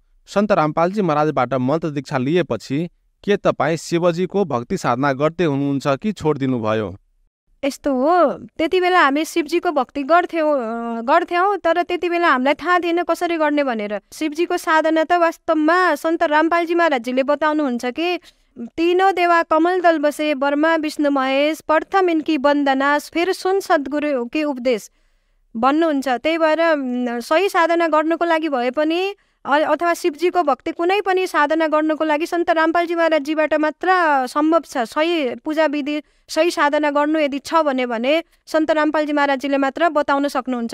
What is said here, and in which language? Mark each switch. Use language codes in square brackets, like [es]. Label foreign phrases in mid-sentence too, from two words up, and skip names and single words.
[ne] सन्त रामपालजी महाराजबाट मन्त्र दीक्षा लिएपछि के तपाईँ शिवजीको भक्ति साधना गर्दै हुनुहुन्छ कि छोडिदिनु भयो? यस्तो हो, त्यति बेला हामी शिवजीको भक्ति गर्थ्यौँ तर त्यति बेला हामीलाई थाहा थिएन कसरी गर्ने भनेर। शिवजीको साधना त वास्तवमा सन्त रामपालजी महाराजजीले बताउनुहुन्छ कि [hi] तीनों देवा कमल दल बसे, ब्रह्मा विष्णु महेश, प्रथम इनकी वन्दना, फिर सुन सद्गुरु के उपदेश [ne] भन्नुहुन्छ। त्यही भएर सही साधना गर्नुको लागि भए पनि अथवा शिवजीको भक्ति कुनै पनि साधना गर्नुको लागि सन्त रामपालजी महाराजजीबाट मात्र सम्भव छ। सही पूजा विधि सही साधना गर्नु यदि छ भने सन्त रामपालजी महाराजजीले मात्र बताउन सक्नुहुन्छ।